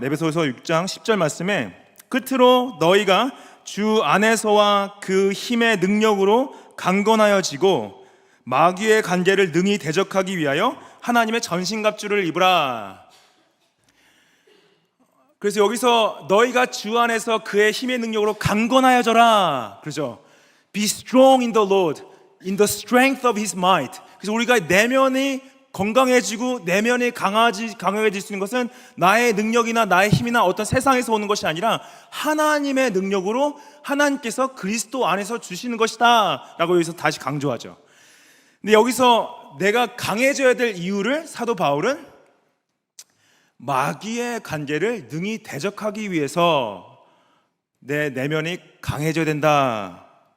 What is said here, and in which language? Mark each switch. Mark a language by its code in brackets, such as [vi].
[ko] 에베소서 6장 10절 말씀에 끝으로 너희가 주 안에서와 그 힘의 능력으로 강건하여지고 마귀의 관계를 능히 대적하기 위하여 하나님의 전신갑주를 입으라. 그래서 여기서 너희가 주 안에서 그의 힘의 능력으로 강건하여져라, 그렇죠? [en] Be strong in the Lord, in the strength of His might. [ko] 그래서 우리가 내면이 건강해지고 내면이 강해질 수 있는 것은 나의 능력이나 나의 힘이나 어떤 세상에서 오는 것이 아니라 하나님의 능력으로 하나님께서 그리스도 안에서 주시는 것이다 라고 여기서 다시 강조하죠. 근데 여기서 내가 강해져야 될 이유를 사도 바울은 마귀의 관계를 능히 대적하기 위해서 내 내면이 강해져야 된다.